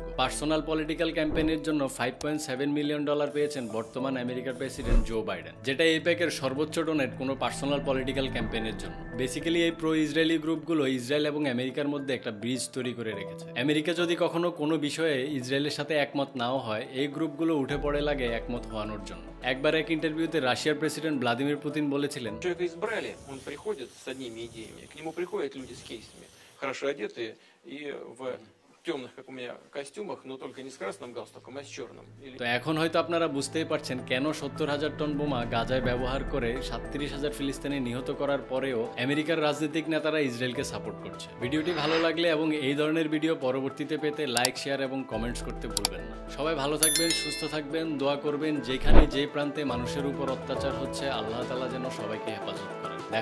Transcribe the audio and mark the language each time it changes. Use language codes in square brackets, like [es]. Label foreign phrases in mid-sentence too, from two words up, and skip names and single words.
[en] personal political [bn] ক্যাম্পেইনের জন্য $5.7 মিলিয়ন পেয়েছেন বর্তমান আমেরিকার প্রেসিডেন্ট জো বাইডেন, যেটা এইপ্যাকের সর্বোচ্চ ডোনেট কোনো [en] personal political [bn] ক্যাম্পেইনের জন্য। বেসিক্যালি এই [en] pro Israeli [bn] গ্রুপগুলো ইসরায়েল এবং আমেরিকার মধ্যে একটা ব্রিজ তৈরি করে রেখেছে। আমেরিকা যদি কখনো কোনো বিষয়ে ইসরায়েলের সাথে একমত নাও হয়, এই গ্রুপগুলো উঠে পড়ে লাগে একমত হওয়ানোর জন্য। একবার এক ইন্টারভিউতে রাশিয়ার প্রেসিডেন্ট ভ্লাদিমির পুতিন বলেছিলেন, [ru] хорошо одетые и в темных, как у меня, костюмах, но только не с красным галстуком, а с черным. [bn] তো এখন হয়তো আপনারা বুঝতেই পারছেন কেন 70,000 টন বোমা গাজায় ব্যবহার করে 37,000 ফিলিস্তিনি নিহত করার পরেও আমেরিকার রাজনৈতিক নেতারা ইসরায়েলকে সাপোর্ট করছে। ভিডিওটি ভালো লাগলে এবং এই ধরনের ভিডিও পরবর্তীতে পেতে লাইক, শেয়ার এবং কমেন্টস করতে ভুলবেন না। সবাই ভালো থাকবেন, সুস্থ থাকবেন, দোয়া করবেন যেখানে যে প্রান্তে মানুষের উপর অত্যাচার হচ্ছে আল্লাহ তাআলা যেন সবাইকে হেফাজত করেন।